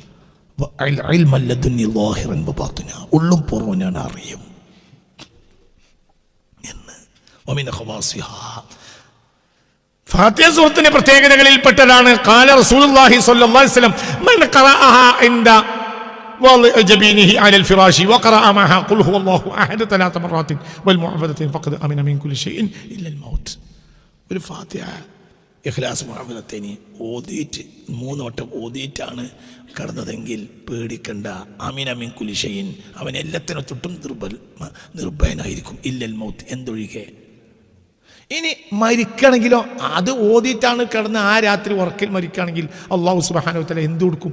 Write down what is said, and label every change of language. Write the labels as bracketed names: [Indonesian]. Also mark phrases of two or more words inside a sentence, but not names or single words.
[Malayalam] ഉള്ളും പുറവും ഞാൻ അറിയും എന്ന്. ഫാത്തിഹ സൂറത്തിന്റെ പ്രത്യേകതകളിൽപ്പെട്ടതാണ് [Arabic] قال رسول الله صلى الله عليه وسلم من قرأها عند وضع جبينه على الفراش وقرأ معها قل هو الله أحد 3 مرات والمعوذتين فقد أمن من كل شيء إلا الموت. [Malayalam] ഒരു ഫാത്തിഹ ഇഖ്ലാസ് മുഅവ്വദത്തൈനി ഓതിയിട്ട് 3 വട്ടം ഓതിയിട്ടാണ് കടന്നതെങ്കിൽ പേടിക്കണ്ട. [Arabic] أمن من كل شيء, [Malayalam] അവൻ എല്ലാത്തിനും തൊട്ടും നിർഭയനായിരിക്കും. [Arabic] إلا الموت, എന്തൊഴികെ. [Malayalam] ഇനി മരിക്കണമെങ്കിലോ അത് ഓതിയിട്ടാണ് കിടന്ന് ആ രാത്രി ഉറക്കിൽ മരിക്കുകയാണെങ്കിൽ അല്ലാഹു [Arabic] سبحانه وتعالى [Malayalam] എന്ത് കൊടുക്കും?